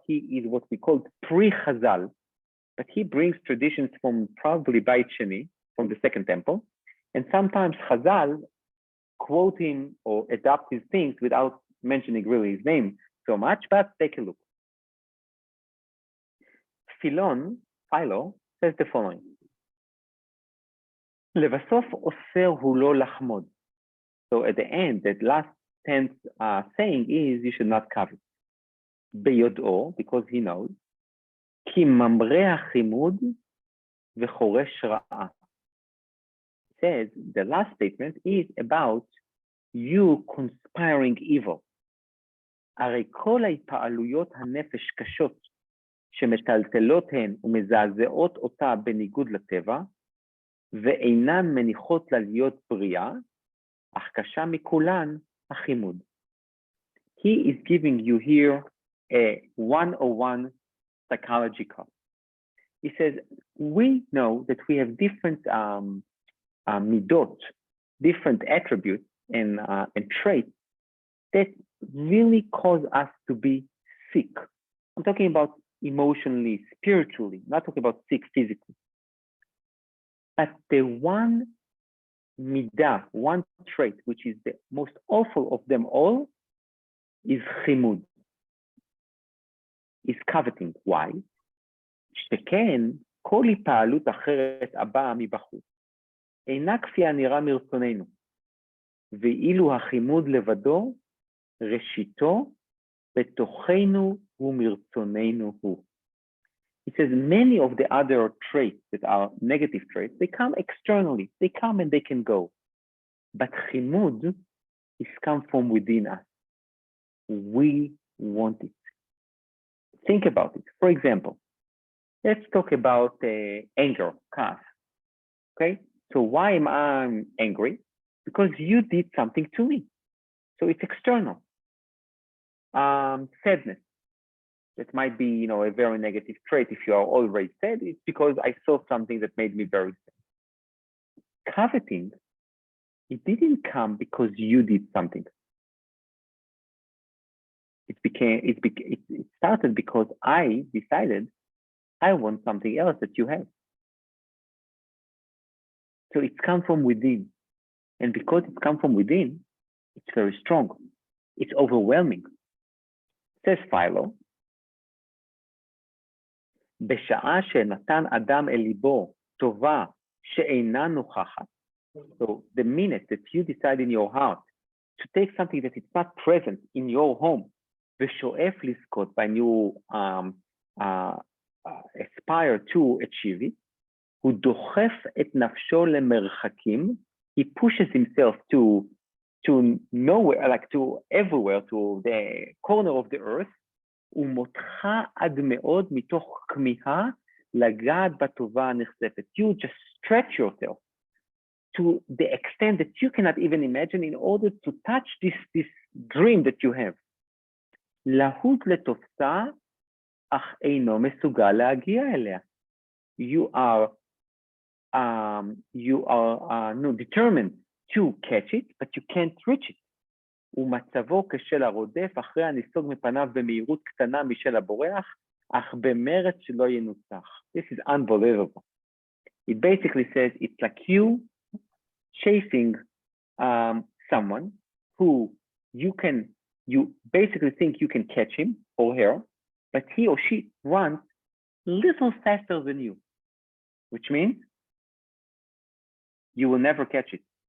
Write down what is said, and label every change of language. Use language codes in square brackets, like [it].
[en] He is what we call pre-Chazal, but he brings traditions from probably Beit Sheni, from the Second Temple, and sometimes Chazal quote him or adapt his things without mentioning really his name so much, but take a look. Philo says the following, [he] לבסוף אוסר הוא לא לחמוד. [en] So at the end, that last tense saying is you should not covet. [he] ביודעו, [en] because he knows, [he] כי ממרא החימוד וחורש רעה. [en] Says the last statement is about you conspiring evil. [he] הרי כל ההתפעלויות הנפש קשות שמטלטלות הן ומזעזעות אותה בניגוד לטבע, ואינן מניחות לה להיות בריאה, אך קשה מכולן החימוד. [en] He is giving you here a 101 psychology class. He says, we know that we have different midot, different attributes and traits that really cause us to be sick. I'm talking about emotionally, spiritually, not talking about sick physically. But the one midah, one trait, which is the most awful of them all, is chimud, is coveting. Why? [he] שכן, כל התפעלות אחרת הבאה מבחוץ, אינה כפי הנראה מרצוננו, ואילו החימוד לבדו, ראשיתו, בתוכנו ומרצוננו הוא. [en] He says many of the other traits that are negative traits, they come externally, they come and they can go. But chimud is come from within us. We want it. Think about it. For example, let's talk about anger, kas. Okay, so why am I angry? Because you did something to me. So it's external. Sadness. That might be, a very negative trait. If you are already sad, it's because I saw something that made me very sad. Coveting, it didn't come because you did something. It started because I decided I want something else that you have. So it's come from within. And because it's come from within, it's very strong. It's overwhelming. Says Philo, [he] בשעה שנתן אדם אל ליבו טובה שאינה נוכחת. [en] So the minute that you decide in your heart to take something that is not present in your home, [he] ושואף לזכות, [en] when you aspire to achieve it, [he] הוא דוחף את נפשו למרחקים, [en] he pushes himself to nowhere, like to everywhere, to the corner of the earth, [he] ומותך עד מאוד מתוך כמיהה לגעת בטובה הנחשפת. [en] You just stretch yourself to the extent that you cannot even imagine in order to touch this dream that you have. [he] להוט לתופסה, אך אינו מסוגל להגיע אליה. [en] You are determined to catch it, but you can't reach it. [he] ומצבו כשל הרודף אחרי הניסוג מפניו במהירות קטנה משל הבורח, אך במרץ שלא ינוצח. [en] This is unbelievable. It basically says it's like you chasing someone who you basically think you can catch him or her, but he or she runs a little faster than you, which means you will never catch it.